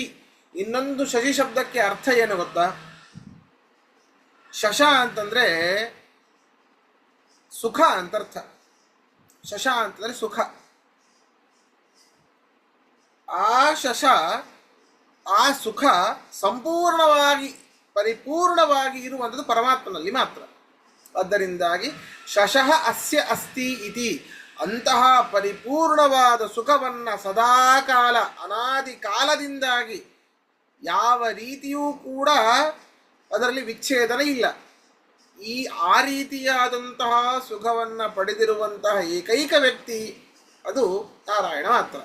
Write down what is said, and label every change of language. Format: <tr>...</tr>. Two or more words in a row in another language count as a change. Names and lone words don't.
<kn>ಇನ್ನೊಂದು ಶಶಿ ಶಬ್ದಕ್ಕೆ ಅರ್ಥ ಏನು ಗೊತ್ತಾ? ಶಶ ಅಂತಂದ್ರೆ ಸುಖ ಅಂತ ಅರ್ಥ. ಶಶ ಅಂತಂದ್ರೆ ಸುಖ. ಆ ಶಶ, ಆ ಸುಖ ಸಂಪೂರ್ಣವಾಗಿ ಪರಿಪೂರ್ಣವಾಗಿ ಇರುವಂಥದ್ದು ಪರಮಾತ್ಮನಲ್ಲಿ ಮಾತ್ರ.</kn> <sa>ಆದ್ದರಿಂದಾಗಿ ಶಶಃ ಅಸ್ಯ ಅಸ್ತಿ ಇತಿ,</sa> <kn>ಅಂತಹ ಪರಿಪೂರ್ಣವಾದ ಸುಖವನ್ನು ಸದಾಕಾಲ ಅನಾದಿ ಕಾಲದಿಂದಾಗಿ ಯಾವ ರೀತಿಯೂ ಕೂಡ ಅದರಲ್ಲಿ ವಿಚ್ಛೇದನ ಇಲ್ಲ. ಆ ರೀತಿಯಾದಂತಹ ಸುಖವನ್ನು ಪಡೆದಿರುವಂತಹ ಏಕೈಕ ವ್ಯಕ್ತಿ ಅದು ನಾರಾಯಣ ಮಾತ್ರ.</kn>